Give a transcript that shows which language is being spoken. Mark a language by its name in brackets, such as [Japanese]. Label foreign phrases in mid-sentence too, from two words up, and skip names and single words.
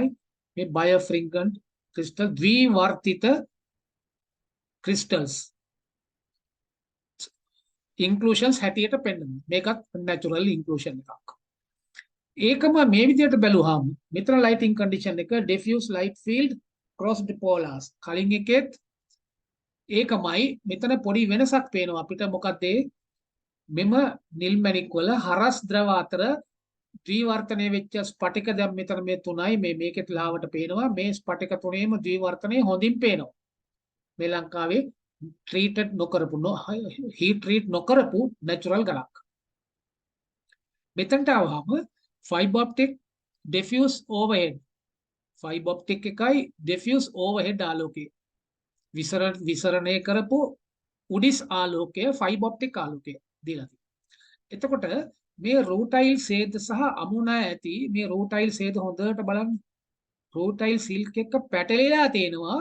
[Sinhala] මේ [English] birefringent crystal [Sinhala] ද්විවර්තිත [English] crystals inclusions [Sinhala] හැටියට පෙන්වනවා. මේකත් [English] natural inclusion [Sinhala] එකක්. ඒකම මේ විදිහට බැලුවාම මෙතන [English] lighting condition [Sinhala] එක [English] diffuse light field crossed polars [Sinhala] කලින් එකෙත් ඒකමයි. මෙතන පොඩි වෙනසක් පේනවා අපිට. මොකද මෙම නිල් මැණික් වල හරස් ද්‍රව අතර ද්විවර්තනය වෙච්ච ස්පටික දැන් මෙතන මේ තුනයි මේකෙත් ලාවට පේනවා. මේ ස්පටික තුනේම ද්විවර්තනය හොඳින් පේනවා. මේ ලංකාවේ treated නොකරපු [English] heat treat [Sinhala] නොකරපු natural ගලක්. මෙතනට આવහම [English] fiber optic diffuse overhead [Sinhala] එකයි [English] diffuse overhead [Sinhala] ආලෝකය විසරණය කරපු උඩිස් ආලෝකය [English] fiber optic [Sinhala] ආලෝකය දීලා තියෙනවා. එතකොට මේ රූටයිල් සේද සහ අමුණා ඇති මේ රූටයිල් සේද හොඳට බලන්න. [English] rutile silk [Sinhala] එක පැටලිලා තියෙනවා.